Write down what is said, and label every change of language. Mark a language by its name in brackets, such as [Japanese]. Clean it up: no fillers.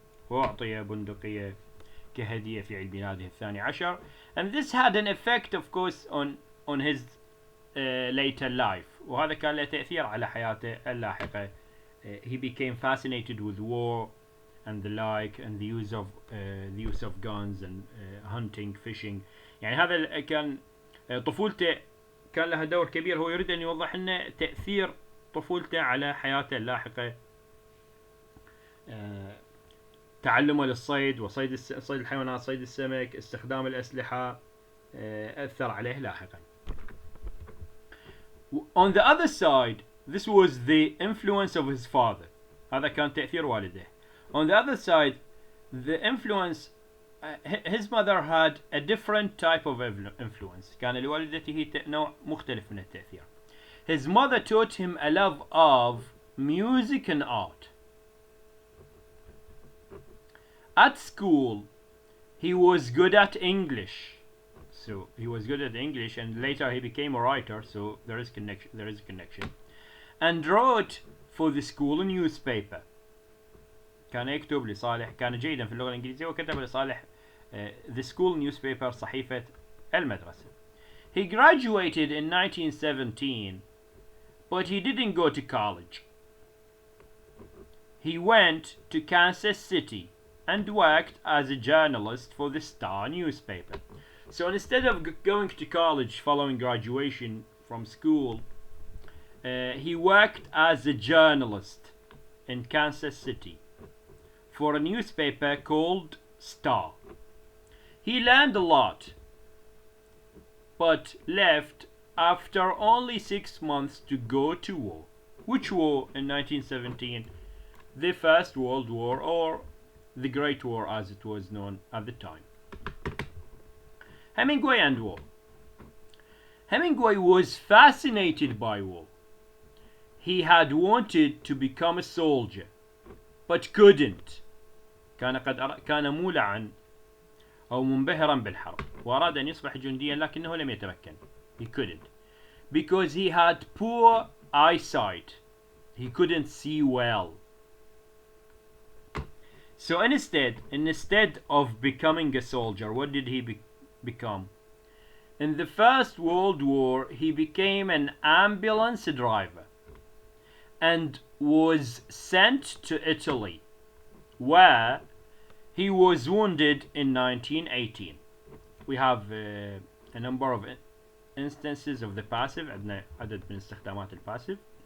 [Arabic] وأعطي بندقية كهدية في عيد ميلاده الثاني عشر. [English] And this had an effect of course on his later life. [Arabic] وهذا كان له تأثير على حياته اللاحقة. [English] He became fascinated with war and the like, and the use of guns and hunting, fishing. [Arabic] يعني هذا كان طفولته كان لها دور كبير. هو يريد أن يوضح لنا تأثير طفولته على حياته اللاحقة. تعلمه للصيد وصيد صيد الحيوانات، صيد السمك، استخدام الأسلحة أثر عليه لاحقا. [English] On the other side, this was the influence of his father. [Arabic] هذا كان تأثير والده. [English] On the other side, the influence, his mother had a different type of influence. [Arabic] كان لوالدته نوع مختلف من التأثير. [English] His mother taught him a love of music and art. At school, he was good at English. So he was good at English, and later he became a writer. So there is a connection. And wrote for the school newspaper. [Arabic] كان يكتب لصالح، كان جيدا في اللغة الإنجليزية وكتب لصالح [English] the school newspaper، [Arabic] صحيفة المدرسة. [English] He graduated in 1917, but he didn't go to college. He went to Kansas City and worked as a journalist for the Star newspaper. So instead of going to college following graduation from school, he worked as a journalist in Kansas City for a newspaper called Star. He learned a lot, but left after only 6 months to go to war. Which war in 1917? The First World War, or the Great War as it was known at the time. Hemingway and war. Hemingway was fascinated by war. He had wanted to become a soldier, but couldn't. [Arabic] كان مولعا أو منبهرا بالحرب وأراد أن يصبح جنديا لكنه لم يتمكن. [English] He couldn't because he had poor eyesight. He couldn't see well. So instead of becoming a soldier, what did he become? In the First World War, he became an ambulance driver and was sent to Italy, where he was wounded in 1918. We have a number of instances of the passive. [Arabic] عندنا عدد من استخدامات الباسيف.